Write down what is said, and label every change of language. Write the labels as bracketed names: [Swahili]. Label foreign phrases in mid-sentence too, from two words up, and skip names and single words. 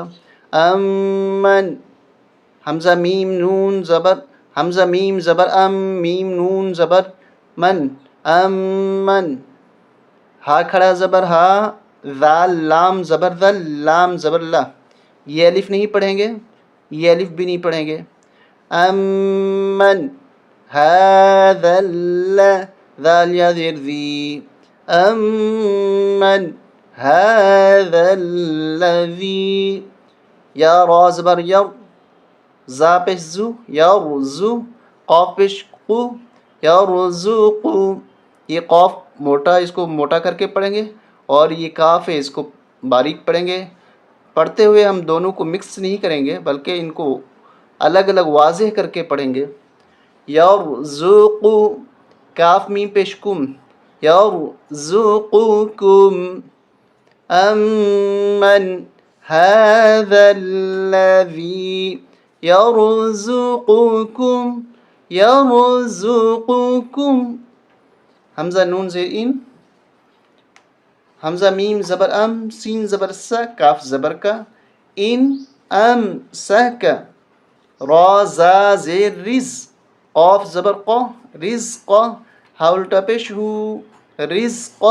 [Urdu] امن، حمزہ میم نون زبر، حمزہ میم زبر ام، میم نون زبر من، امن۔ ہا کھڑا زبر ہا، ذال لام زبر ذل، لام زبر لا۔ یہ الف نہیں پڑھیں گے، یہ الف بھی نہیں پڑھیں گے۔ [Arabic] امن هذا [Urdu] ذال یا زیر ذی، [Arabic] امن هذا الذی۔ [Urdu] یا را زبر یر، زا پیش زو، یرزو، قاف پیش قو، یرزقو۔ یہ قاف موٹا، اس کو موٹا کر کے پڑھیں گے، اور یہ کاف ہے اس کو باریک پڑھیں گے۔ پڑھتے ہوئے ہم دونوں کو مکس نہیں کریں گے بلکہ ان کو الگ الگ واضح کر کے پڑھیں گے۔ یرزقو، کاف میم پیش کم، یرزقکم۔ [Arabic] امن هذا الذی یرزقکم، یرزقکم۔ [Urdu] حمزہ نون زیر ان، حمزہ میم زبر ام، سین زبر سا، کاف زبر کا، ان ام سہ کا۔ را زا زیر رز، قاف زبر قا، رزق، ہا الٹا پیش ہو، رزقہ۔